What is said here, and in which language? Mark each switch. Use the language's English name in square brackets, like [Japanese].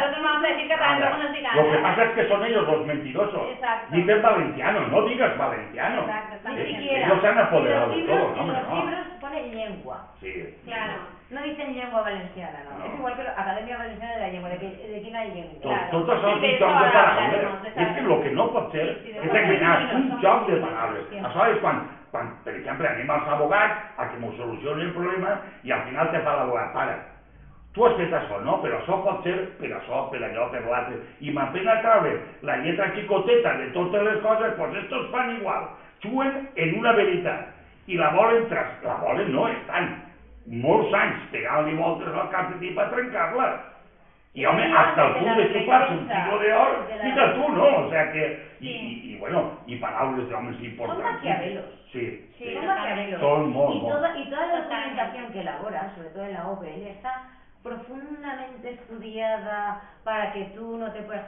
[Spanish] Nosotros vamos a decir catalán, luego nos digan... Lo que pasa es que son ellos los mentirosos. Exacto. Dicen valenciano, no digas valenciano. Exacto, ni siquiera. Ellos se han apoderado de todo, ¿no? En los libros pone lengua. Sí. Claro. No dicen lengua valenciana, no. Es igual que la Academia Valenciana de la Llengua, de quién hay lengua. Claro. [Catalan] Tot això és un joc de paraules. És que el que no pot ser és enganyar, un joc de paraules. Això és quan, per exemple, anem als abogats a que m'ho solucionin el problema i al final te fa l'abogat. Para, tu has fet això, no? Però això pot ser per això, per allò, per l'altre. I m'empena treure la lletra xicoteta de totes les coses, doncs estos fan igual. Juguen en una veritat i la volen, no, estan molts anys pegant-li voltes al cap de ti per trencar-la. Y home, hasta el punt de xupar-se un siglo de oro, [Spanish] mira tú, [Catalan] ¿no? [Spanish] O sea que, y bueno, y paraules de hombres importantes. Son maquiavelos. Sí. Son maquiavelos. Son muy, y toda la documentación que elaboran, sobre todo en la OPL, está profundamente estudiada para que tú no te puedas...